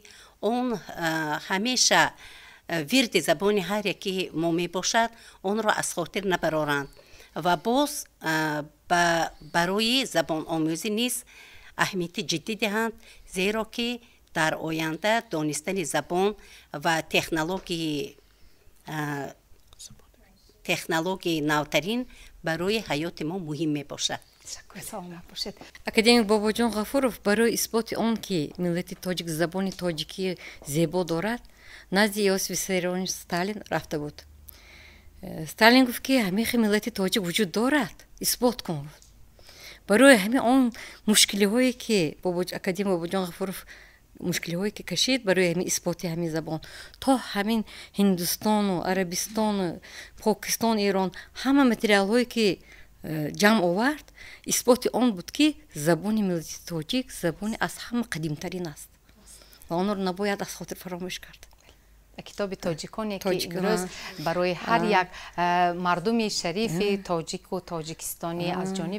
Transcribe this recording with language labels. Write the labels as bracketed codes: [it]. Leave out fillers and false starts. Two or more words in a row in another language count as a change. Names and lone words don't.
[tg] он ҳамеша вирди забони ҳар яки мо мебошад онро аз хотир набароранд ва боз барои забономӯзӣ низ аҳамияти ҷиддӣ диҳанд зеро ки дар оянда донистани забон ва технологияи навтарин барои ҳаёти мо муҳим мебошад. академик бобоҷон ғафуров барои исботи он ки миллати тоҷик забони тоҷикӣ зебо дорад назди иосиф виссарионович сталин рафта буд. сталин гуфт ки ҳамихи миллати тоҷик вуҷуд дорад, исбот кун. барои ҳамин он мушкилиҳое ки академик бобоҷон ғафуров мушкилиҳое ки кашид барои ҳамин исботи ҳамин забон то ҳамин ҳиндустону арабистону покистон ирон ҳама материалҳое ки ҷамъ овард исботи он буд ки забони миллии тоҷик забон аз ҳама қадимтарин аст ва онро набояд аз хотир фаромӯш кард. китоби тоҷиконе ки имрӯз барои ҳар як мардуми шарифи тоҷик ва тоҷикистонӣ аз ҷониби